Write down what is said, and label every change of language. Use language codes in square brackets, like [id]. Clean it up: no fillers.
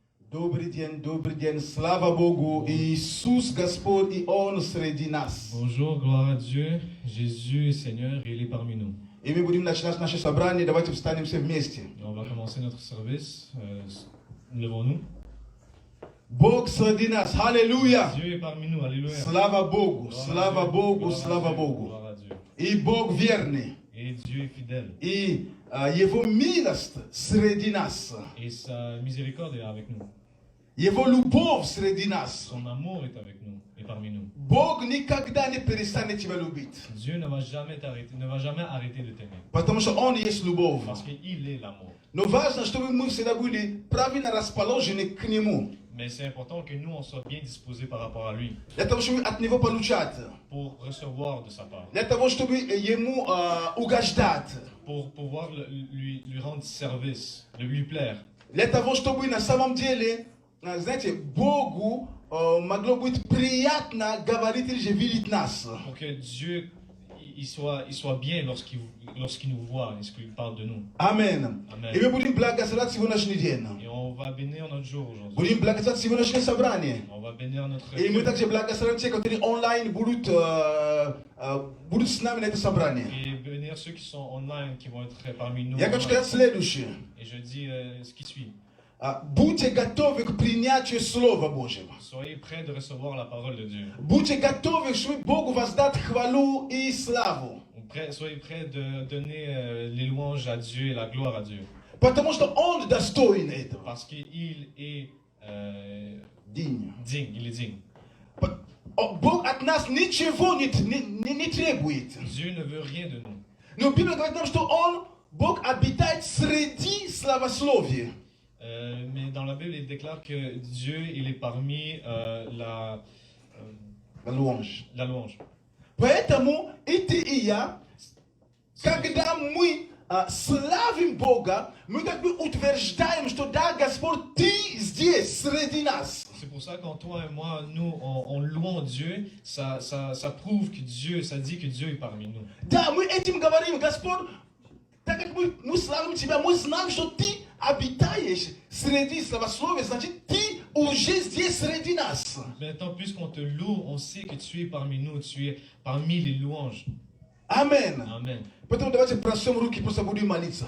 [ru] Добрый день, слава Богу, Иисус Господь, и Он среди нас. [fr] Bonjour, gloire à Dieu, Jésus est Seigneur, il est parmi nous. [ru] И мы будем начинать наше собрание, давайте встанем все вместе. [fr] On va commencer notre service, levons-nous. [ru] Бог среди нас, аллилуйя! [fr] Dieu est parmi nous, alléluia. [ru] Слава Богу, [fr] Gloire à [ru] слава [fr] Dieu, [ru] Богу, [fr] gloire à [ru] слава [fr] Dieu, [ru] Богу. [fr] gloire à Dieu. [ru] И Бог верный, [fr] Et Dieu est fidèle, [ru] и Его милость среди нас, [fr] et sa miséricorde est avec nous. [ru] Его любовь среди нас. [fr] Son amour est avec nous, et parmi nous. [ru] Бог никогда не перестанет тебя любить, [fr] Dieu ne va jamais arrêter de t'aimer, [ru] потому что Он есть любовь. [fr] parce qu'il est l'amour. [ru] Но важно, чтобы мы всегда были правильно расположены к Нему, [fr] Mais c'est important que nous, on soit bien disposés par rapport à lui, [ru] для того, чтобы от Него получать, [fr] pour recevoir de sa part, [ru] для того, чтобы Ему угождать, [fr] pour pouvoir lui rendre service, de lui plaire. [ru] для того, чтобы на самом деле, знаете, Богу могло быть приятно говорить или же видеть нас. [fr] Pour que Dieu il soit bien lorsqu'il nous voit, lorsqu'il parle de nous. Amen. Amen. [ru] И мы будем благословлять сегодняшний день. [fr] Et on va bénir notre jour aujourd'hui. [ru] Будем благословлять сегодняшнее собрание. [fr] On va bénir notre [ru] И мы [fr] jour. [ru] также благословим тех, которые онлайн будут с нами на это собрание. [fr] Et bénir ceux qui sont online, qui vont être parmi nous. [ru] Я хочу сказать следующее. [fr] Et je dis ce qui suit. [ru] Будьте готовы к принятию Слова Божьего. [fr] Soyez prêts de recevoir la parole de Dieu. [ru] Будьте готовы, чтобы Богу воздать хвалу и славу. [fr] Soyez prêts de donner les louanges à Dieu et la gloire à Dieu. [ru] Потому что Он достоин этого. [fr] Parce qu'il est Digne. digne, il est digne. [ru] Бог от нас ничего не требует. [fr] Dieu ne veut rien de nous. [ru] Но Библия говорит нам, что Бог обитает среди славословия. [fr] Mais dans la Bible, il déclare que Dieu, il est parmi la louange. [ru] Поэтому и ты, и я, когда мы славим Бога, мы как бы утверждаем, что да, Господь, Ты здесь, среди нас. [fr] C'est pour ça quand toi et moi, nous, on louons Dieu, ça prouve que Dieu, ça dit que Dieu est parmi nous. [ru] Да, мы этим говорим, Господь, так как мы славим Тебя, мы знаем, что Ты обитаешь среди славословия, значит, Ты уже здесь среди нас. [fr] Maintenant, puisqu'on te loue, on sait que tu es parmi nous, tu es parmi les louanges. Amen. Amen. [ru] Поэтому давайте простем руки, просто будем молиться.